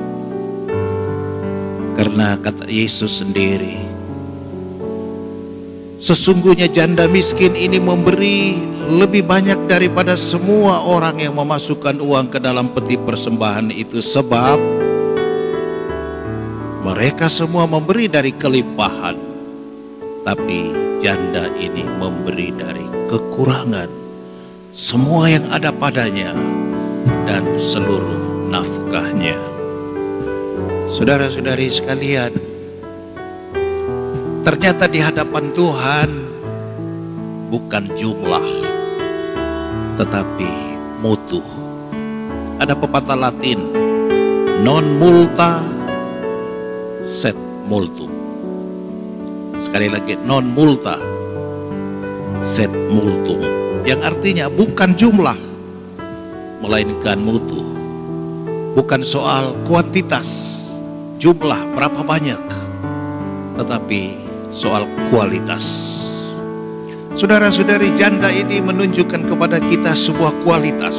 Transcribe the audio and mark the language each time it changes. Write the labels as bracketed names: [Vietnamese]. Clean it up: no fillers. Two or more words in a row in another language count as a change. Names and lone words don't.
[Indonesian] Karena kata Yesus sendiri, sesungguhnya janda miskin ini memberi lebih banyak daripada semua orang yang memasukkan uang ke dalam peti persembahan itu, sebab mereka semua memberi dari kelimpahan, tapi janda ini memberi dari kekurangan semua yang ada padanya dan seluruh nafkahnya. Saudara-saudari sekalian, ternyata di hadapan Tuhan bukan jumlah, tetapi mutu. Ada pepatah Latin, [Latin] non multa sed multum. [Indonesian] Sekali lagi, [Latin] non multa sed multum, [Indonesian] yang artinya bukan jumlah, melainkan mutu. Bukan soal kuantitas, jumlah berapa banyak, tetapi soal kualitas. Saudara-saudari, janda ini menunjukkan kepada kita sebuah kualitas.